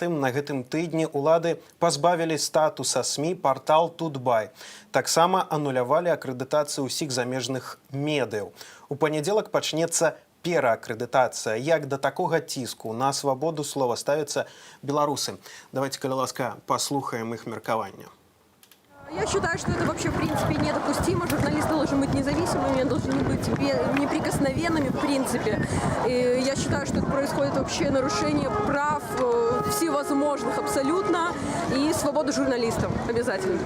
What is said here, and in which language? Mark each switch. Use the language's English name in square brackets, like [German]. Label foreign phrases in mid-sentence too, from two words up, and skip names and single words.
[Belarusian] На гэтым тыдні улады пазбавілі статуса СМІ партал «Тутбай». Таксама анулявалі акрэдытацыю ўсіх замежных медыяў. У панядзелак пачнецца пераакрэдытацыя. Як да такога ціску на свабоду слова ставяцца беларусы? Давайте, калі ласка, паслухаем іх меркаванне. [Russian] Я считаю, что это вообще, в принципе, недопустимо. Журналисты должны быть независимыми, должны быть неприкосновенными, в принципе. И я считаю, что это происходит вообще нарушение прав всевозможных абсолютно и свободы журналистов обязательно.